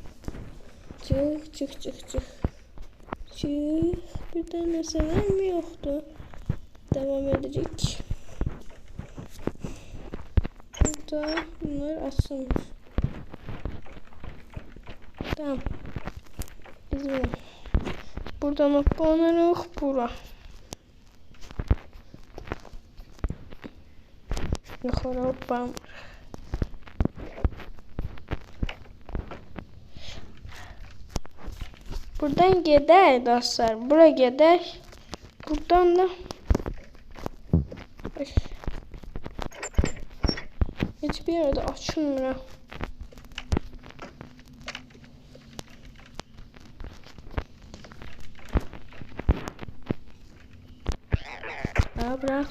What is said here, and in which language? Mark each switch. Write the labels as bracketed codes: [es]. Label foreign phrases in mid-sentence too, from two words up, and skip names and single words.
[tr] Çık. Bir tane sever mi yoktu? Devam edecek. Burada bunlar asılmış. Tamam. İzleyelim. [az] Buradan hoplanırıq bura. Yuxarı hoplanırıq. Buradan gedək dostlar. Bura gedək. [tr] Buradan da hiçbir yerde açılmıyor. Bırak.